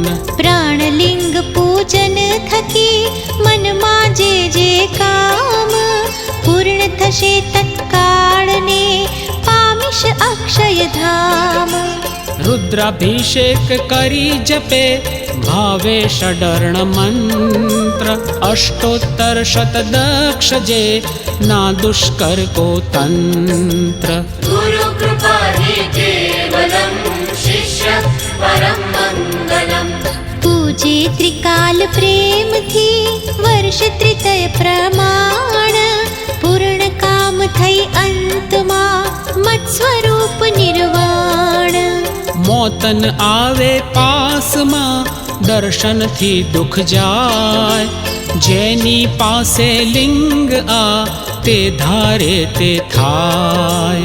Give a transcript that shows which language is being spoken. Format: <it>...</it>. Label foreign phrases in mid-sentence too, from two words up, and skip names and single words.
<gu>પ્રાણલિંગ પૂજન થકી, મનમાં જે જે કામ, પૂર્ણ થશે તત્કાળને, પામીશ અક્ષય ધામ। રુદ્રાભિષેક કરી જપે, ભાવે ષડર્ણ મંત્ર, અષ્ટોત્તર શતદક્ષ જે, ના દુષ્કર કો તંત્ર।</gu> <sa>गुरु कृपा हि केवलम्, शिष्य परम मंगलम्।</sa> <gu>પૂજે ત્રિકાલ પ્રેમથી, વર્ષ ત્રિતય પ્રમાણ, પૂર્ણ કામ થઈ અંતમાં, મત સ્વરૂપ નિર્વાણ। મોતન આવે પાસમાં, દર્શનથી દુઃખ જાય, જેની પાસે લિંગ આ, તે ધારે તે થાય।</gu>